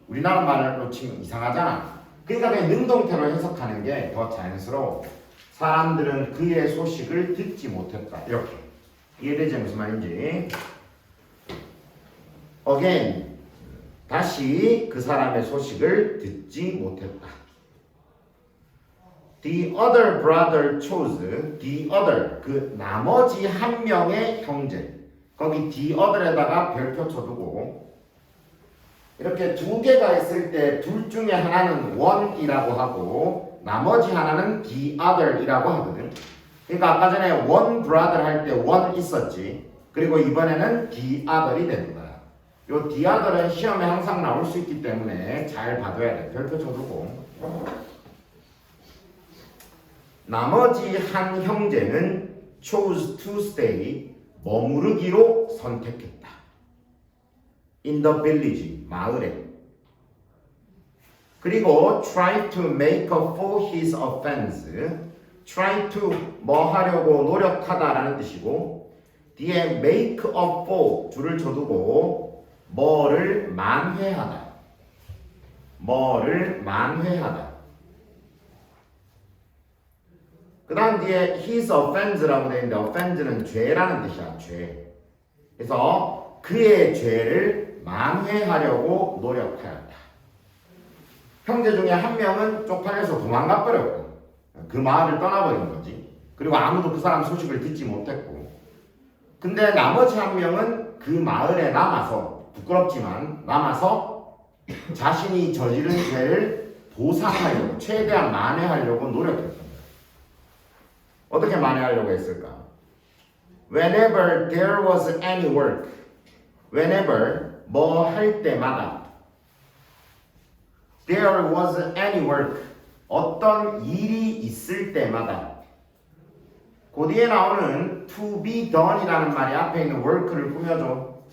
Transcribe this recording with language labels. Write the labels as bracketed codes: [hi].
[ko] 우리나라 말로 치면 이상하잖아. 그러니까 그냥 능동태로 해석하는 게 더 자연스러워. 사람들은 그의 소식을 듣지 못했다 이렇게. 이해되지? 무슨 말인지. [en] Again [ko] 다시 그 사람의 소식을 듣지 못했다. [en] The other brother chose the other [ko] 그 나머지 한 명의 형제. 거기 the other에다가 별표 쳐두고 이렇게 두 개가 있을 때 둘 중에 하나는 one이라고 하고 나머지 하나는 the other이라고 하거든. 그러니까 아까 전에 one brother 할 때 one 있었지. 그리고 이번에는 the other이 되는 거야. 요 the other은 시험에 항상 나올 수 있기 때문에 잘 봐둬야 돼. 별표 쳐두고 나머지 한 형제는 [en] chose to stay [ko] 머무르기로 선택했다. [en] in the village [ko] 마을에. 그리고 [en] try to make up for his offense try to [ko] 뭐 하려고 노력하다라는 뜻이고 뒤에 [en] make up for [ko] 줄을 쳐두고 뭐를 만회하다. 뭐를 만회하다. 그 다음 뒤에 his offense라고 되어 있는데 offense는 죄라는 뜻이야. 죄. 그래서 그의 죄를 만회하려고 노력하였다. 형제 중에 한 명은 쪽팔려서 도망가 버렸고 그 마을을 떠나버린 거지. 그리고 아무도 그 사람 소식을 듣지 못했고 근데 나머지 한 명은 그 마을에 남아서 부끄럽지만 남아서 자신이 저지른 죄를 보상하려고 최대한 만회하려고 노력했습니다. 어떻게 만회하려고 했을까? [en] whenever there was any work. [ko] whenever 뭐 할 때마다 [en] there was any work [ko] 어떤 일이 있을 때마다 그 뒤에 나오는 [en] to be done [ko] 이라는 말이 앞에 있는 work를 꾸며줘.